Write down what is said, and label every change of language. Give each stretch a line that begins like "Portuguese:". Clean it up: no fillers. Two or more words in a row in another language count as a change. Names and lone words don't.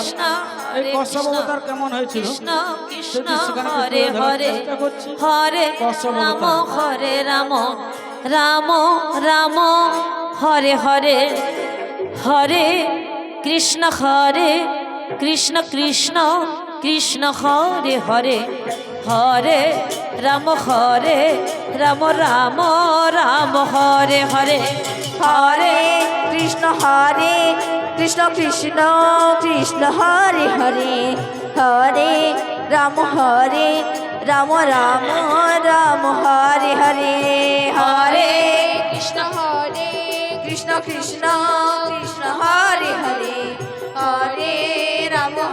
Bangla: এই কশ্যপ অবতার কেমন হয়েছিল সেটি সেখানে
Sanskrit: হরে হরে
Bangla: চেষ্টা করছি। হরে কশ্যপ রাম অবতার।
Sanskrit: হরে রাম রাম রাম হরে হরে হরে কৃষ্ণ কৃষ্ণ কৃষ্ণ হরে হরে হরে রাম রাম রাম হরে হরে হরে কৃষ্ণ কৃষ্ণ কৃষ্ণ হরে হরে হরে রাম রাম রাম হরে হরে হরে কৃষ্ণ কৃষ্ণ কৃষ্ণ হরে হরে হরে রাম